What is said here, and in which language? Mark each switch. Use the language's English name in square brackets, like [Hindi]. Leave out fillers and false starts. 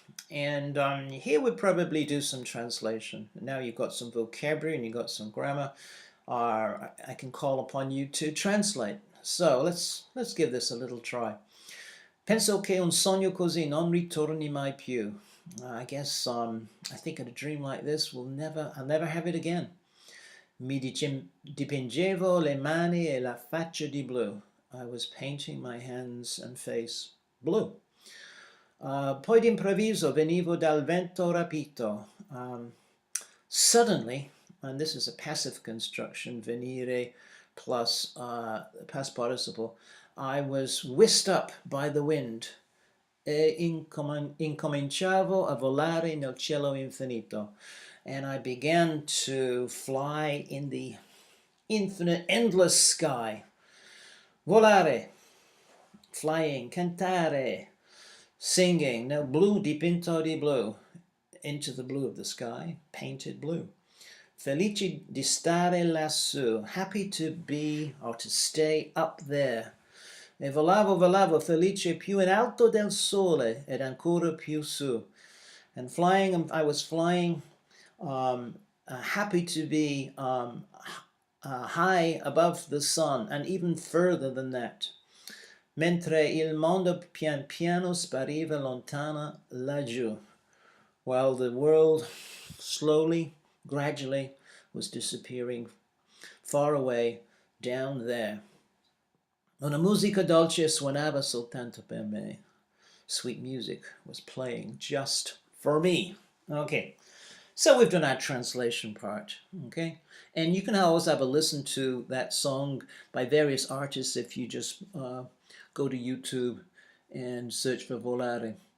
[English] And here we'll probably do some translation. Now you've got some vocabulary and you've got some grammar. I can call upon you to translate. So let's give this a little try. [Italian] Penso che un sogno così non ritorni mai più. [English] I guess I think a dream like this I'll never have it again. [Italian] Mi dipingevo le mani e la faccia di blu. [English] I was painting my hands and face blue. [Italian] Poi d'improvviso venivo dal vento rapito. [English] Suddenly, and this is a passive construction, venire plus past participle, I was whisked up by the wind. [Italian] E incominciavo a volare nel cielo infinito. [English] And I began to fly in the infinite, endless sky. [Italian] Volare, [English] flying, [Italian] cantare, [English] singing, [Italian] nel blu dipinto di blu, [English] into the blue of the sky, painted blue. [Italian] Felice di stare lassù, [English] happy to be or to stay up there. [Italian] E volavo, felice più in alto del sole ed ancora più su. [English] And flying, I was flying, happy to be high above the sun and even further than that. [Italian] Mentre il mondo pian piano spariva lontana laggiù, [English] while the world slowly, gradually was disappearing far away down there. [Italian] Una musica dolce suonava soltanto per me. [English] Sweet music was playing just for me. Okay, so we've done our translation part, okay? And you can always have a listen to that song by various artists if you just go to YouTube and search for Volare.